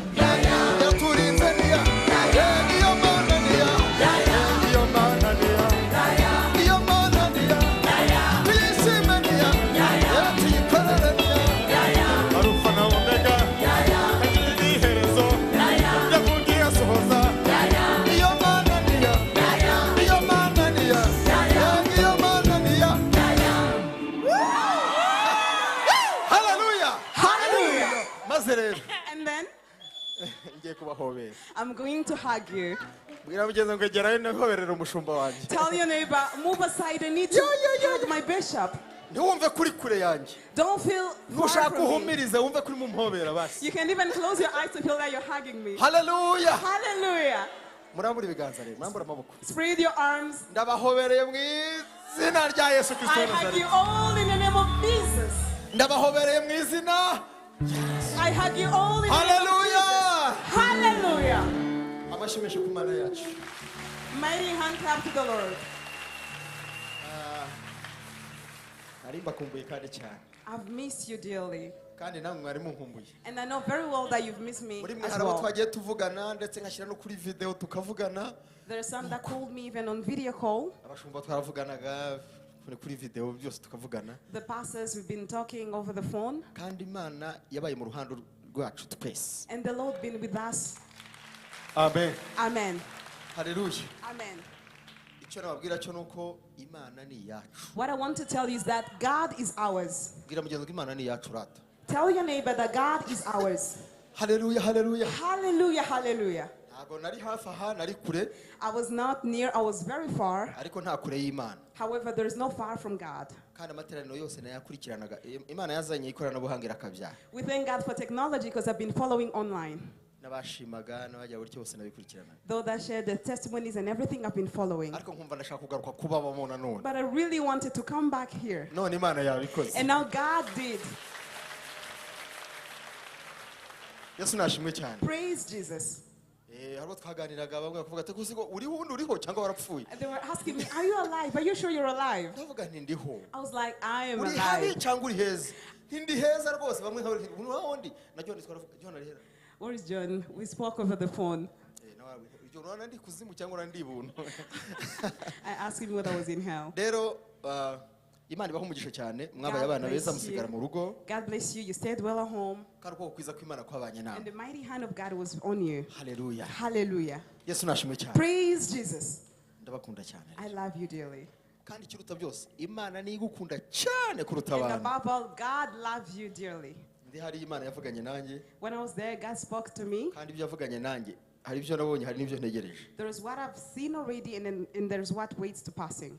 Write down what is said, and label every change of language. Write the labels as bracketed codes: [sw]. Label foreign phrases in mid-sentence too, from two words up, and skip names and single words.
[rw] yaturinze ni ya iyo mana ni ya iyo mana ni ya iyo mana ni ya tuyishime ni ya tuyikorere ni ya arufa na omega agira iherezo yavugiye asohoza iyo mana ni ya iyo mana ni ya iyo mana ni ya haleluya maze rero [en] And then [rw] ngiye kubahobera [en] I'm going to hug you. [rw] bwira mugenzi ngo gerayo nahoberera umushumba wanjye [en] Tell your neighbor, move aside. I need to hug my bishop. [rw] ntiwumve kuri kure yanjye [en] Don't feel far [rw] ntushaka [en] from me. [rw] uhumirize wumve kuri mumpobera basi [en] You can even close your eyes to feel that you're hugging me. [rw] haleluya [en] Hallelujah. [rw] murambura ibiganza rero murambura amaboko [en] Spread your arms. [rw] ndabahobereye mu izina rya Yesu Kristo [en] I wa hug Nazareti you all in the name of Jesus. [rw] ndabahobereye mu izina [en] I hug you all in the name of [rw] haleluya [en] Jesus. Hallelujah. [rw] amashimisho ku mana yacu [en] Mighty hand clap to the Lord. [rw] nari mbakumbuye kandi cyane [en] I've missed you dearly. [rw] kandi namwe mwari munkumbuye [en] And I know very well that you've missed me [rw] muri mwe [en] as [rw] hari abo [en] well. [rw] twagiye tuvugana ndetse nkashyira no kuri video tukavugana [en] There are some that called me even on video call. [rw] abashumba twaravuganaga kuri video byose tukavugana [en] The pastors, we've been talking over the phone. [rw] kandi Imana yabaye mu ruhando rwacu twese [en] And the Lord been with us. [rw] amen [en] Amen. [rw] haleluya [en] Amen. [rw] icyo nababwira cyo nuko Imana ni iyacu [en] What I want to tell you is that God is ours. [rw] bwira mugenzi ngo Imana ni iyacu rata [en] Tell your neighbor that God is ours. [rw] haleluya haleluya [en] Hallelujah, hallelujah. [rw] ntabwo nari hafi aha nari kure [en] I was not near, I was very far. [rw] ariko nta kure y'Imana [en] However, there is no far from God. [rw] kandi amateraniro yose nayakurikiranaga Imana yazanye ikoranabuhanga irakabyara [en] We thank God for technology because I've been following online. [rw] n'abashimaga n'abajya buri cyose nabikurikirana [en] Though that shared the testimonies and everything I've been following. [rw] ariko nkumva ndashaka kugaruka kubabamo nanone [en] But I really wanted to come back here. [rw] none Imana yabikoze [en] And now God did. [rw] Yesu nashimwe cyane [en] Praise Jesus. [rw] harimo twaganiraga bamwe bakavuga ati kuzi ngo uriho undi uriho cyangwa warapfuye [en] And they were asking me, are you alive? Are you sure you're alive? [rw] ndavuga nti ndiho [en] I was like, I am [rw] uri habi [en] alive. [rw] cyangwa uri heza ndi heza rwose bamwe nka uri wundi na John twaravuga John ari hera [en] Where is John? We spoke over the phone. [rw] nawe John wana ndi kuzimu cyangwa ndi buntu [en] I asked him whether I was in hell. [rw] rero Imana ibaho umugisha cyane mwabaye abana beza musigara mu rugo. [en] God bless you. You stayed well at home. [rw] Karuko kwiza kw'Imana kwabanye nawe. [en] And the mighty hand of God was on you. Hallelujah. Hallelujah. [rw] Yesu nashimwe cyane. [en] Praise Jesus. [rw] Ndabakunda cyane. [en] I love you dearly. [rw] Kandi kiruta byose Imana ni igukunda cyane kuruta [en] And [rw] abantu. [en] above all, God loves you dearly. [rw] Ndi hari Imana yavuganye nanjye. [en] When I was there, God spoke to me. [rw] Kandi ibyo yavuganye nanjye hari ibyo nabonye hari n'ibyo ntegereje. [en] There is what I've seen already, and there's what waits to passing.